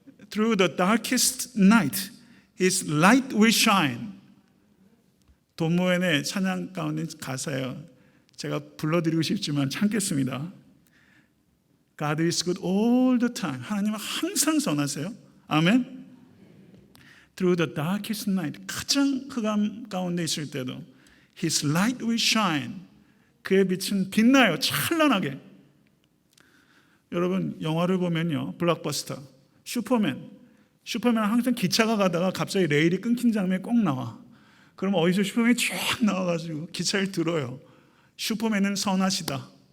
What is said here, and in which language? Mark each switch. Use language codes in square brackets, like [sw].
[en] Through the darkest night, His light will shine. [ko] 돈 모엔의 찬양 가운데 가사예요. 제가 불러드리고 싶지만 참겠습니다. [en] God is good all the time. [ko] 하나님은 항상 선하세요. 아멘. [en] Through the darkest night, [ko] 가장 흑암 가운데 있을 때도 [en] His light will shine. [ko] 그의 빛은 빛나요. 찬란하게. 여러분 영화를 보면요, 블록버스터, 슈퍼맨은 항상 기차가 가다가 갑자기 레일이 끊긴 장면이 꼭 나와. 그럼 어디서 슈퍼맨이 쫙 나와가지고 기차를 들어요. 슈퍼맨은 선하시다.